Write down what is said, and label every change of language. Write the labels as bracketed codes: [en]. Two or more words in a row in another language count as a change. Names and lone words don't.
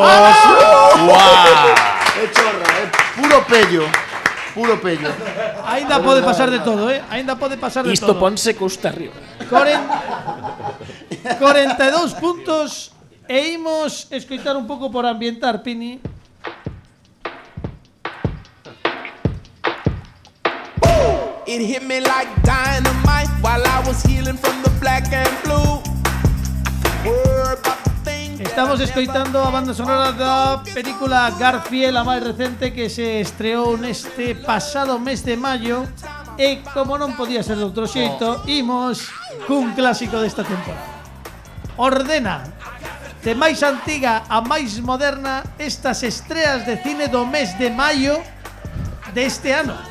[gl] ¡Guau! É chorra, é puro pello. Puro pello. Ainda pode pasar de todo, Ainda pode pasar de Isto todo. ponse custa arriba. 42 puntos e imos escoitar un pouco por ambientar, Pini. [en] It hit me like dynamite while I was healing from the black and blue. Word about the thing that [gl] Estamos escoitando a banda sonora da película Garfield, a máis recente que se estreou neste pasado mes de maio. E como non podía ser de outro xeito, imos cun clásico desta temporada. Ordena de máis antiga a máis moderna estas estreas de cine do mes de maio deste ano.